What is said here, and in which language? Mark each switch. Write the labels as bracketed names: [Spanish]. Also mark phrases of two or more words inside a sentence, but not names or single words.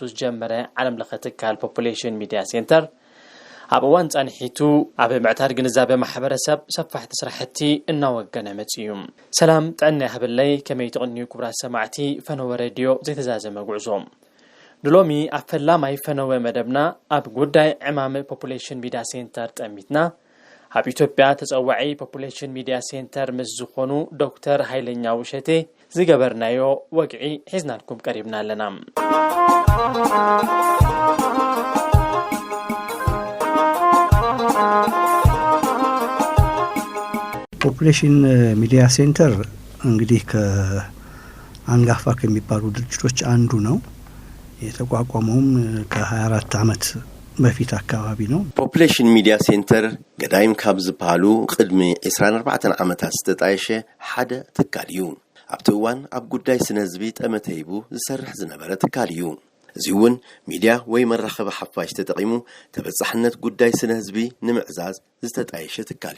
[Tigrinya] ዝጀመረ ዓለም ለኸ ትካል ፖፑሌሽን ሚድያ ሴንተር ኣብ እዋን ጻንሒቱ ኣብ ምዕታር ግንዛቤ ማሕበረሰብ ሰፋሕቲ ስራሕቲ እናወገነ መጽዩ። ሰላም ጥዕና ይህብለይ ከመይ ትቕንዩ ክቡራት ሰማዕቲ ፈነወ ሬድዮ ዘይተዛዘመ ጉዕዞ ድሎሚ ኣብ ፈላማይ ፈነወ መደብና ኣብ ጉዳይ ዕማም ፖፑሌሽን ሚድያ ሴንተር ጠሚትና ኣብ ኢትዮጵያ ተጸዋዒ ፖፑሌሽን ሚድያ ሴንተር ምስ ዝኾኑ ዶክተር ሃይለኛ ውሸቴ ዝገበርናዮ ወግዒ ሒዝናልኩም ቀሪብና ኣለና። [Amharic] ፖፑሌሽን ሚዲያ ሴንተር እንግዲህ ከአንጋፋ ከሚባሉ ድርጅቶች አንዱ ነው። የተቋቋመውም ከ24 ዓመት በፊት አካባቢ ነው። [Tigrinya] ፖፑሌሽን ሚድያ ሴንተር ገዳይም ካብ ዝባሉ ቅድሚ 24 ዓመታት ዝተጣየሸ ሓደ ትካል እዩ። ኣብቲ እዋን ኣብ ጉዳይ ስነ ህዝቢ ጠመተ ሂቡ ዝሰርሕ ዝነበረ ትካል እዩ። እዚውን ሚድያ ወይ መራኸቢ ሓፋሽ ተጠቂሙ ተበጻሕነት ጉዳይ ስነ ህዝቢ ንምዕዛዝ ዝተጣየሸ ትካል